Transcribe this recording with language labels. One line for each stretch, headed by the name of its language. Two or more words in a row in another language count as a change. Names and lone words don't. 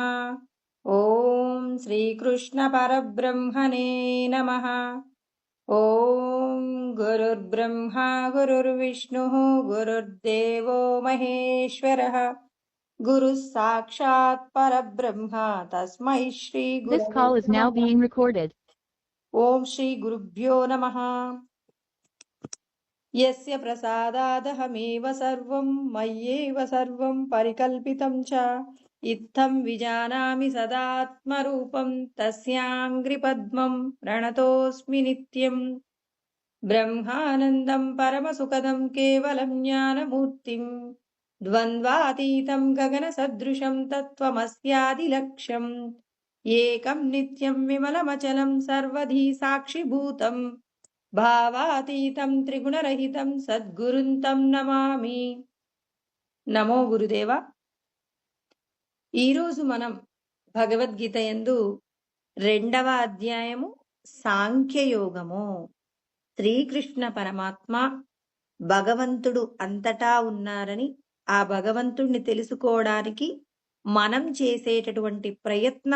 Sanskrit: ॐ श्रीकृष्ण परब्रह्मणे नमः। ॐ गुरुर्ब्रह्मा गुरुर्विष्णुः गुरुर्देवो महेश्वरः गुरुः साक्षात् परब्रह्म तस्मै श्री
English: This
Sanskrit: गुरवे
English: call is now
Sanskrit: नमः।
English: being recorded.
Sanskrit: ॐ श्री गुरुभ्यो नमः। यस्य प्रसादादहमेव सर्वं मय्येव सर्वं परिकल्पितं च इत्थं विजानामि सदात्मरूपं तस्याङ्घ्रिपद्मं प्रणतोऽस्मि नित्यम् ब्रह्मानन्दं परमसुखदं केवलं ज्ञानमूर्तिं द्वन्द्वातीतं गगनसदृशं तत्त्वमस्यादिलक्ष्यम् एकं नित्यं विमलमचलं सर्वधी साक्षिभूतम् భావాతీతం త్రిగుణరహితం సద్గురుంతం నమామి. నమో గురుదేవ.
Telugu: ఈరోజు మనం భగవద్గీత యందు 2వ అధ్యాయము సాంఖ్యయోగము. శ్రీకృష్ణ పరమాత్మ భగవంతుడు అంతటా ఉన్నారని, ఆ భగవంతుణ్ణి తెలుసుకోవడానికి మనం చేసేటటువంటి ప్రయత్నం